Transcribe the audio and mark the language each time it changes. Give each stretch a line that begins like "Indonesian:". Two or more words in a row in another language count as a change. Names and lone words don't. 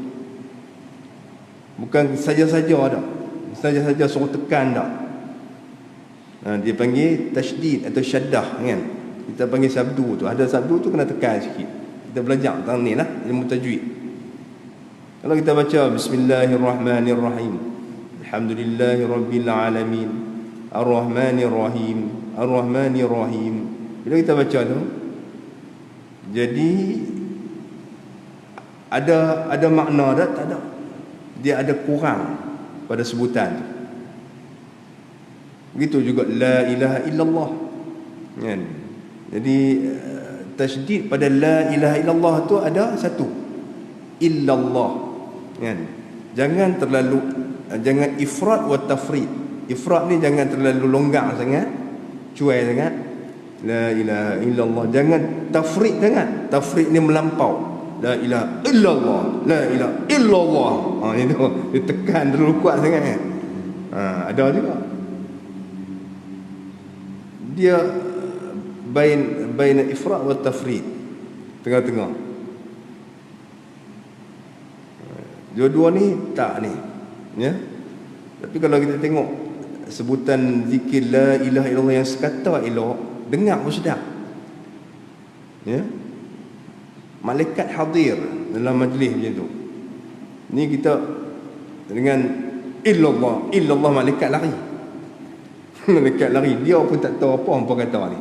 Malay: Bukan saja-saja suruh tekan dah. Dia panggil tasydid atau syaddah, kan? Kita panggil sabdu tu. Ada sabdu tu kena tekan sikit. Kita belajar tentang ni lah, ilmu tajwid. Kalau kita baca
Arabic: بسم الله الرحمن الرحيم، الحمد لله رب العالمين، الرحمن الرحيم، الرحمن الرحيم.
Malay: Bila kita baca tu, jadi ada makna dah, tak ada. Dia ada kurang pada sebutan tu. Begitu juga
Arabic: لا إله إلا الله,
Malay: kan? Jadi tasydid pada
Arabic: لا إله إلا الله
Malay: tu ada satu, illallah, kan?
Arabic: Jangan إفراط وتفريط.
Malay: Ifrat ni jangan terlalu longgar sangat, cuai sangat.
Arabic: لا إله إلا الله.
Malay: Jangan tafrid sangat. Tafrid ni melampau.
Arabic: لا إله إلا الله، لا إله إلا الله.
Malay: Itu dia tekan terlalu kuat sangat, kan? Ada juga.
Arabic: Dia بين إفراط وتفريط, tengah-tengah.
Malay: Dua-dua ni tak ni, ya. Tapi kalau kita tengok sebutan zikir
Arabic: لا إله إلا الله
Malay: yang sekata elok, dengar pun sedap, ya. Malaikat hadir dalam majlis macam tu. Ni kita dengan illallah malaikat lari. Malaikat lari, dia pun tak tahu apa hangpa kata ni.